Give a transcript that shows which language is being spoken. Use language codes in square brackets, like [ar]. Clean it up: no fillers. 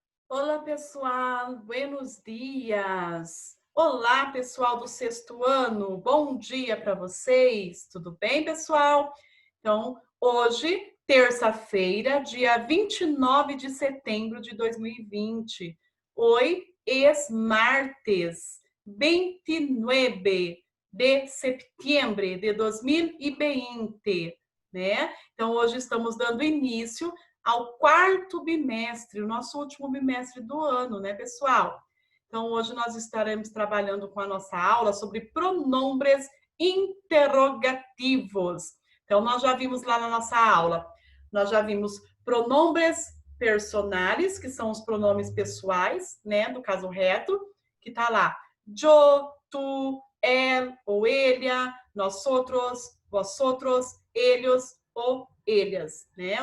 [pt] Olá, pessoal, [es] buenos dias. [pt] Olá, pessoal do sexto ano, bom dia para vocês. Tudo bem, pessoal? Então, hoje, terça-feira, dia 29 de setembro de 2020. [es] Hoy es martes 29 de septiembre de 2020, né? [pt] Então, hoje estamos dando início ao quarto bimestre, o nosso último bimestre do ano, né, pessoal? Então, hoje nós estaremos trabalhando com a nossa aula sobre pronombres interrogativos. Então, nós já vimos lá na nossa aula, nós já vimos pronombres personales, que são os pronomes pessoais, né, do caso reto, que tá lá, yo, tu, él ou ella, nosotros, vosotros, ellos ou ellas, né?